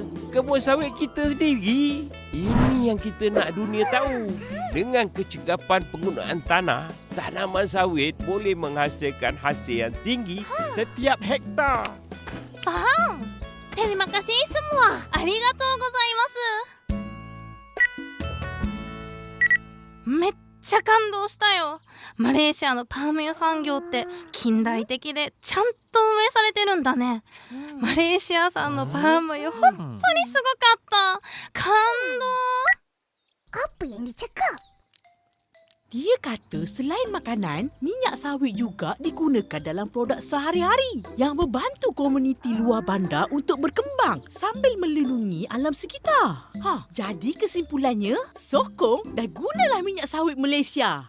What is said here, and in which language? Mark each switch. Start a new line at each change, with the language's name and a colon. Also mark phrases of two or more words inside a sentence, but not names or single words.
Malay: Kebun sawit kita sendiri. Ini yang kita nak dunia tahu. Dengan kecekapan penggunaan tanah, tanaman sawit boleh menghasilkan hasil yang tinggi setiap hektar. Faham? Terima kasih semua.
Japanese: ありがとうございます. めっちゃ感動したよ。マレーシアのパーム油産業って近代的でちゃんと運営されてるんだね。マレーシア産のパーム油本当にすごかった。感動。
Malay: Apa yang dicakap? Dia kata selain makanan, minyak sawit juga digunakan dalam produk sehari-hari yang membantu komuniti luar bandar untuk berkembang sambil melindungi alam sekitar. Jadi kesimpulannya, sokong dan gunalah minyak sawit Malaysia.